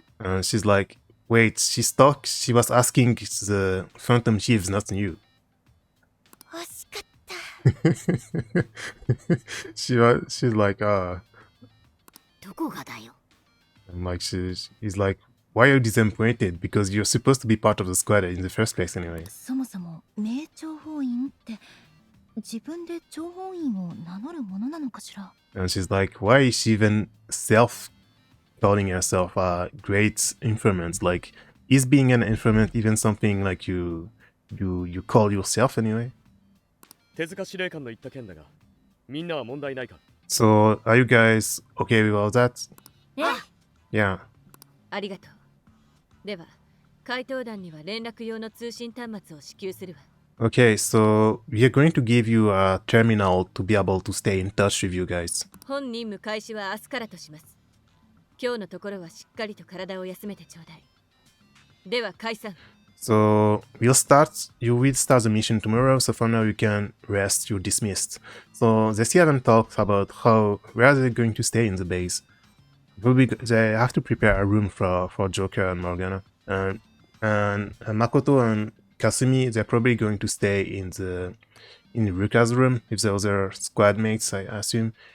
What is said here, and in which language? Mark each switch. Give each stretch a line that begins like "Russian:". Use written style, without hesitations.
English: And she's like, wait, she was asking the Phantom Chiefs, not you.
Japanese: 惜しかった。
English: she's like,
Japanese: どこがだよ。
English: and like he's like, why are you disappointed? Because you're supposed to be part of the squad in the first place anyway.
Japanese: そもそも名諜報員って自分で諜報員を名乗るものなのかしら。
English: And she's like, why is she even self calling herself a great informant. Like, is being an informant even something like you call yourself anyway?
Japanese: 手塚司令官の言った件だが、みんなは問題ないか？
English: So, are you guys okay with all that? え Yeah.
Japanese: ありがとう。では、怪盗団には連絡用の通信端末を支給するわ。
English: Okay, so we are going to give you a terminal to be able to stay in touch with you guys.
Japanese: 本任務開始は明日からとします。今日のところはしっかりと体を休めてちょうだい。では解散。
English: So you will start the mission tomorrow, so for now you can rest, you're dismissed. So they still haven't talked about where are they going to stay in the base. They have to prepare a room for Joker and Morgana. And Makoto and Kasumi, they're probably going to stay in Ruka's room with the other squad mates, I assume.